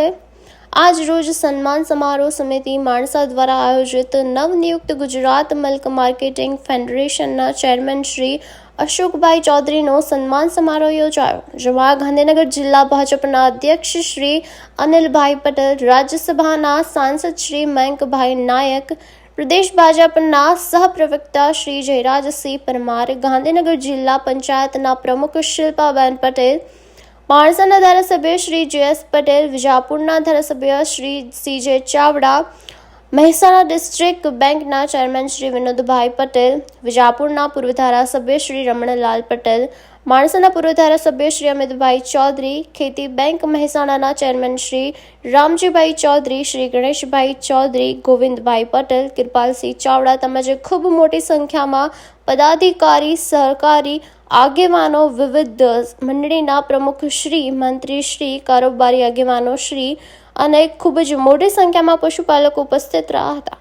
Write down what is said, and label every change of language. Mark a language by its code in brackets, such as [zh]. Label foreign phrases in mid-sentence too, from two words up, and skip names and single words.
[gu] આજ રોજ સન્માન સમારોહ સમિતિ માણસા દ્વારા આયોજિત નવનિયુક્ત ગુજરાત મિલ્ક માર્કેટિંગ ફેડરેશનના ચેરમેન શ્રી અશોકભાઈ ચૌધરીનો સન્માન સમારોહ યોજાયો, જેમાં ગાંધીનગર જિલ્લા ભાજપના અધ્યક્ષ શ્રી અનિલભાઈ પટેલ, રાજ્યસભાના સાંસદ શ્રી મયંકભાઈ નાયક, પ્રદેશ ભાજપા સહપ્રવક્તા શ્રી જયરાજસિંહ પરમાર, ગાંધીનગર જિલ્લા પંચાયતના પ્રમુખ શિલ્પાબેન પટેલ, માણસાના ધારાસભ્ય શ્રી જે.એસ. પટેલ, વિજાપુરના ધારાસભ્ય શ્રી સી.જે. चावड़ा, મહેસાણા ડિસ્ટ્રિક્ટ બેંકના ચેરમેન શ્રી વિનોદભાઈ પટેલ, વિજાપુરના પૂર્વ ધારાસભ્ય શ્રી રમણલાલ પટેલ, માણસાના પૂર્વ ધારાસભ્ય શ્રી અમિતભાઈ ચૌધરી, ખેતી બેંક મહેસાણાના ચેરમેન શ્રી રામજીભાઈ ચૌધરી, શ્રી ગણેશભાઈ ચૌધરી, ગોવિંદભાઈ પટેલ, કિરપાલસિંહ ચાવડા તેમજ ખૂબ મોટી સંખ્યામાં પદાધિકારી, સહકારી આગેવાનો, વિવિધ મંડળીના પ્રમુખ શ્રી, મંત્રી શ્રી, કારોબારી આગેવાનો શ્રી અને ખૂબ જ મોટી સંખ્યામાં પશુપાલકો ઉપસ્થિત રહ્યા હતા।